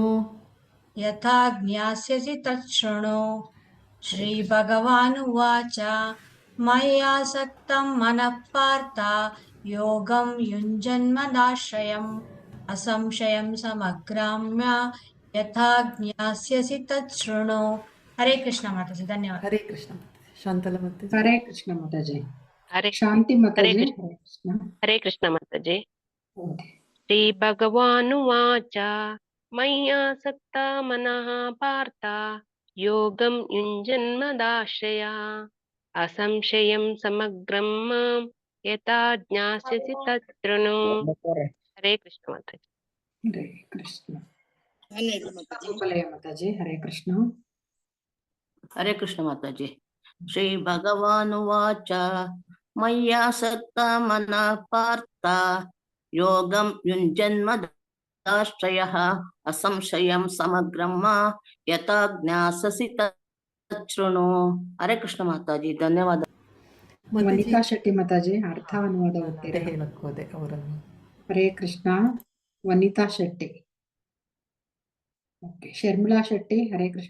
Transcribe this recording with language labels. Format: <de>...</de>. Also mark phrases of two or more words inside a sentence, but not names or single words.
<sa>ಯಥಾ ಜ್ಞಾಸ್ಯಸಿ ತಚ್ಛೃಣು. ಶ್ರೀ ಭಗವಾನ್ ಉವಾಚ. ಮಯ್ಯಾಸಕ್ತಂ ಮನಃ ಪಾರ್ಥ. ಯೋಗಂ ಯುಂಜನ್ಮದಾಶ್ರಯಂ. ಅಸಂಶಯಂ ಸಮಗ್ರಂ ಮಾ. ಯಥಾ ಜ್ಞಾಸ್ಯಸಿ ತಚ್ಛೃಣು.</sa> <kn>ಹರೇ ಕೃಷ್ಣ ಮಾತಾಜಿ. ಧನ್ಯವಾದ. ಹರೇ ಕೃಷ್ಣ ಮಾತಾಜಿ. ಶಾಂತಲ ಮಾತಾಜಿ. ಹರೇ ಕೃಷ್ಣ ಮಾತಾಜಿ. ಹರೇ ಶಾಂತಿ ಹರೇ ಮಾತಾಜಿ. ಕೃಷ್ಣ ಹರೇ ಕೃಷ್ಣ. ಹರೇ ಕೃಷ್ಣ ಮಾತಾಜಿ. ಓದಿ.</kn> <sa>ಶ್ರೀ ಭಗವಾನುವಾಚ ಮಯ್ಯಾಸಕ್ತ ಮನಃ ಪಾರ್ಥ ಯೋಗಂ ಯುಂಜನ್ಮದಾಶ್ರಯ ಅಸಂಶಯಂ ಸಮಗ್ರಂ ಮಾಂ ಯಥಾ ಜ್ಞಾಸ್ಯಸಿ ತತೃಣು.</sa> <kn>ಹರೇ ಕೃಷ್ಣ ಮಾತಾಜಿ. ಹರೇ ಕೃಷ್ಣ. ಗೋಪಾಲಯ್ಯ ಮಾತಾಜಿ. ಹರೇ ಕೃಷ್ಣ. ಹರೇ ಕೃಷ್ಣ ಮಾತಾಜಿ.</kn> <sa>ಶ್ರೀ ಭಗವಾನುವಾಚ ಮಯ್ಯಾಸಕ್ತ ಮನಃ ಪಾರ್ಥ ಯೋಗಂ ಯುಂಜನ್ಮದಾಶ್ರಯಃ ಅಸಂಶಯಂ ಸಮಗ್ರಂ ಮಾ ಯಥಾ ಜ್ಞಾಸ್ಯಸಿ ತತೃಣು.</sa> <kn>ಹರೇ ಕೃಷ್ಣ ಮಾತಾಜಿ. ಧನ್ಯವಾದ. ವನಿತಾ ಶೆಟ್ಟಿ ಮಾತಾಜಿ ಅರ್ಥ ಅನುವಾದ ಅದೇ ಓದ್ತೀರಾ? ಹೇಳಕ್ ಹೋದೆ ಅವರನ್ನು. ಹರೇ ಕೃಷ್ಣ. ವನಿತಾ ಶೆಟ್ಟಿ. ಓಕೆ. ಶರ್ಮಿಳಾ ಶೆಟ್ಟಿ. ಹರೇ ಕೃಷ್ಣ.</kn>